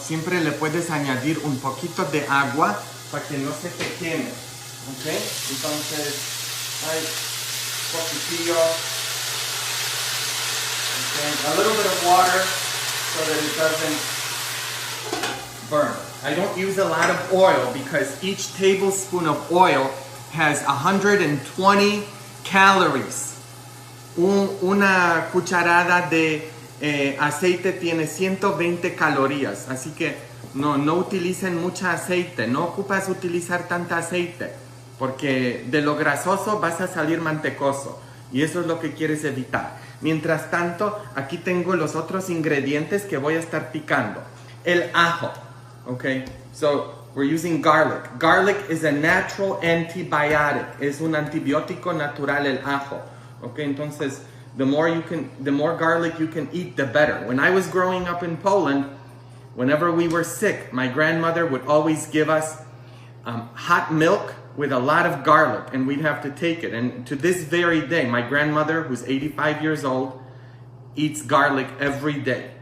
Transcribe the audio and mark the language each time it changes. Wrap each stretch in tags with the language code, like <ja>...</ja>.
<es>Siempre le puedes añadir un poquito de agua para que no se te queme. Ok. Entonces, ahí, poquitillo.</es> <en>Okay. A little bit of water so that it doesn't burn. I don't use a lot of oil because each tablespoon of oil has 120 calories.</en> <es>Una cucharada de aceite tiene 120 calorías. Así que no utilicen mucha aceite. No ocupas utilizar tanta aceite, porque de lo grasoso vas a salir mantecoso. Y eso es lo que quieres evitar. Mientras tanto, aquí tengo los otros ingredientes que voy a estar picando. El ajo.</es> <en>Okay, so we're using garlic. Garlic is a natural antibiotic.</en> <es>Es un antibiótico natural el ajo.</es> <en>Okay, entonces the more garlic you can eat, the better. When I was growing up in Poland, whenever we were sick, my grandmother would always give us hot milk with a lot of garlic, and we'd have to take it. And to this very day, my grandmother, who's 85 years old, eats garlic every day.</en>